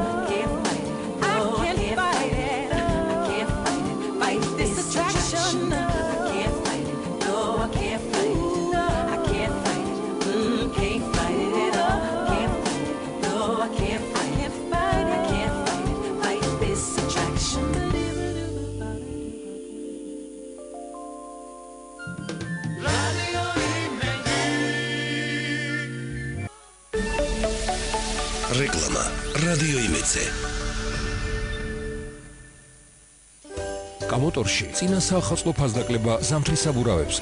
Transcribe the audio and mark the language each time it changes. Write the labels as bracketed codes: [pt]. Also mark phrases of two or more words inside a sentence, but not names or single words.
[en] Can't fight it. I can't fight it. I can't fight it. Fight this attraction. I can't fight it. No, I can't fight it. I can't fight it. Can't fight it at all. Can't fight it. No, I can't fight it. I can't fight it. Fight this attraction. [ka] რეკლამა რადიო იმედზე. კამოტორში წინა საახალწლო ფასდაკლება ზამთრის საბურავებზე.